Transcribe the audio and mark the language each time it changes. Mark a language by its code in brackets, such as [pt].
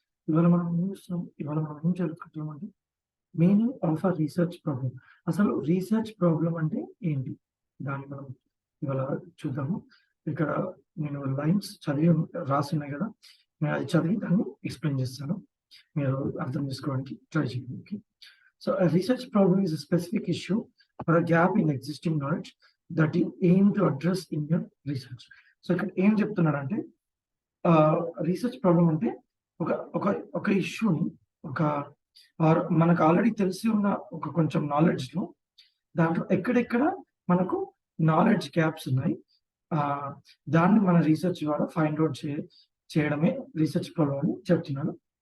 [te] ఇవాళ మనం ఏం చదువుకుంటామంటే [en] Meaning of a research problem. [te] అసలు రీసెర్చ్ ప్రాబ్లం అంటే ఏంటి, దాన్ని మనం ఇవాళ చూద్దాము. ఇక్కడ నేను లైన్స్ రాసి ఉన్నాయి కదా, నేను అది చదివి దాన్ని ఎక్స్ప్లెయిన్ చేస్తాను, మీరు అర్థం చేసుకోవడానికి ట్రై చేయండి. Okay. [en] So a research problem is a specific issue or a gap in existing knowledge that you aim to address in your research. [te] So ఇక్కడ ఏం చెప్తున్నారంటే రీసెర్చ్ ప్రాబ్లం అంటే ఒక ఒక ఒక ఇష్యూని మనకు ఆల్రెడీ తెలిసి ఉన్న ఒక కొంచెం నాలెడ్జ్లో దాంట్లో ఎక్కడెక్కడ మనకు నాలెడ్జ్ గ్యాప్స్ ఉన్నాయి, దాన్ని మన రీసెర్చ్ ద్వారా ఫైండ్ అవుట్ చేయడమే రీసెర్చ్ ప్రాబ్లం అని చెప్తున్నాను.